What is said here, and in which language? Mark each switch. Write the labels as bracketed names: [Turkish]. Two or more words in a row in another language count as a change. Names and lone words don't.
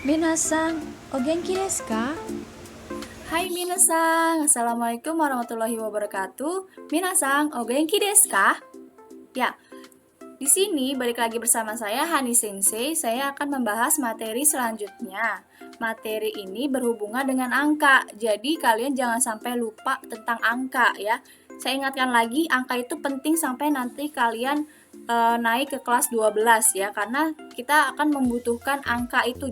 [Japanese] みなさん、お元気ですか? はい、みなさん, [Arabic] السلام عليكم ورحمة الله وبركاته. [Japanese] みなさん、お元気ですか? [Indonesian] Ya, di sini balik lagi bersama saya Hani Sensei. Saya akan membahas materi selanjutnya. Materi ini berhubungan dengan angka. Jadi kalian jangan sampai lupa tentang angka ya. Saya ingatkan lagi, angka itu penting sampai nanti kalian naik ke kelas 12 ya, karena kita akan membutuhkan angka itu.